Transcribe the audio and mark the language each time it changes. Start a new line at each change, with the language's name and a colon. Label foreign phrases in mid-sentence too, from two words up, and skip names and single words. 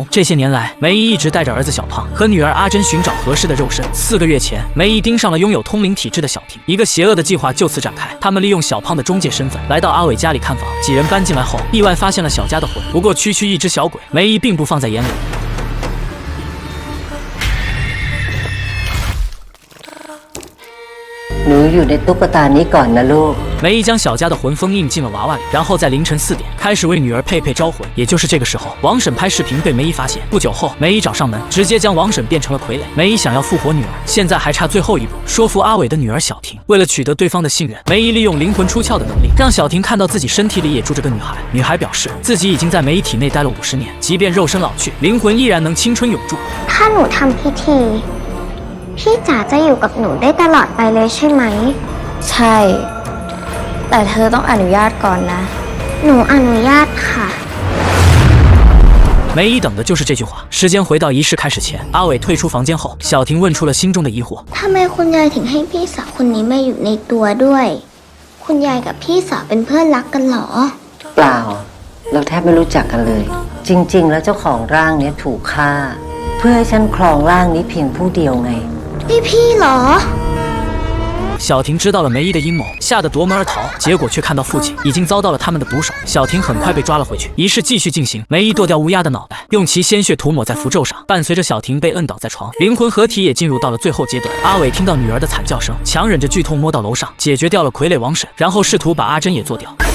Chinese: 这些年来，梅姨一直带着儿子小胖和女儿阿珍寻找合适的肉身。4个月前，梅姨盯上了拥有通灵体质的小婷，一个邪恶的计划就此展开。他们利用小胖的中介身份来到阿伟家里看房，几人搬进来后，意外发现了小佳的魂，不过区区一只小鬼，梅姨并不放在眼里。
Thai: หนูอยู่ในตุ๊กตานี้ก่อนนะลูก。
Chinese: 梅姨将小佳的魂封印进了娃娃里，然后在凌晨4点开始为女儿佩佩招魂。也就是这个时候，王婶拍视频被梅姨发现。不久后，梅姨找上门，直接将王婶变成了傀儡。梅姨想要复活女儿，现在还差最后一步，说服阿伟的女儿小婷。为了取得对方的信任，梅姨利用灵魂出窍的能力，让小婷看到自己身体里也住着个女孩。女孩表示自己已经在梅姨体内待了50年，即便肉身老去，灵魂依然能青春永驻。
Thai: ถ้าหนูทำพิธีพี่จ๋าจะอยู่กับหนูได้ตลอดไปเลยใช่ไหมใช่แต่เธอต้องอนุญาตก่อนนะหนูอนุญาตค่ะ
Chinese: 梅姨等的就是这句话。时间回到仪式开始前，阿伟退出房间后，小婷问出了心中的疑惑：
Thai: ทำไมคุณยายถึงให้พี่สาวคนนี้มาอยู่ในตัวด้วยคุณยายกับพี่สาวเป็นเพื่อนรักกันเหรอ เปล่าเราแทบไม่รู้จักกันเลยจริงๆแล้วเจ้าของร่างนี้ถูกฆ่าเพื่อให้ฉันครองร่างนี้เพียงผู้เดียวไง นี่พี่เหรอ
Chinese: 小婷知道了梅姨的阴谋，吓得夺门而逃，结果却看到父亲已经遭到了他们的毒手。小婷很快被抓了回去，仪式继续进行。梅姨剁掉乌鸦的脑袋，用其鲜血涂抹在符咒上，伴随着小婷被摁倒在床，灵魂合体也进入到了最后阶段。阿伟听到女儿的惨叫声，强忍着剧痛摸到楼上，解决掉了傀儡王婶，然后试图把阿珍也做掉。